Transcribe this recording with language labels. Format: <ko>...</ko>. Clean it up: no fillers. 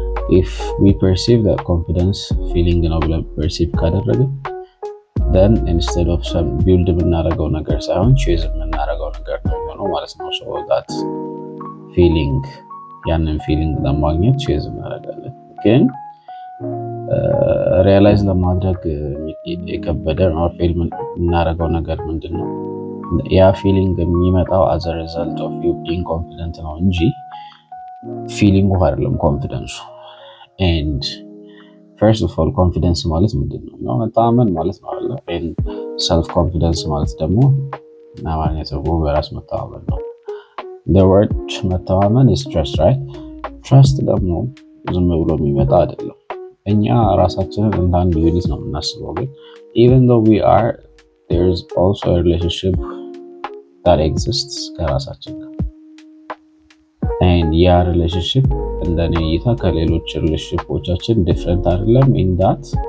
<en>If we perceive that confidence feeling</en> <am>ነው ብለን perceive ካደረግን</am> <en>then instead of some build</en> <am>የምናደርገው ነገር ሳይሆን choose የምናደርገው ነገር ነው የሚሆነው ማለት ነው።</am> <en>So that feeling</en> <am>ያንን feeling ለማግኘት choose እናደርጋለን። ግን ሪያላይዝ ለማድረግ የከበደ ነው ፌል የምናደርገው ነገር ምንድነው? ያ ፊሊንግ የሚመጣው</am> <en>as a result of you being confident</en> <am>ነው እንጂ ፊሊንጉ አይደለም ኮንፊደንሱ።</am> <en>and first of all confidence</en> <am>ማለት ምንድነው? መተማመን ማለት ነው አይደል?</am> <en>and self confidence</en> <am>ማለት ደግሞ አማርኛ ትርጉሙ በራስ መተማመን ነው።</am> <en>the word መተማመን is trust, right?</en> <am>trust ደግሞ ዝም ብሎ የሚመጣ አይደለም። እኛ ራሳችንን እንደ አንድ ዩኒት ነው የምናስበው ግን</am> <en>even though we are, there is also a relationship that exists</en> <am>ከራሳችን ጋር and ያ relationship እንደኔ እይታ ከሌሎች ሪሌሽንሺፖቻችን ዲፍረንት አይደለም in that</am>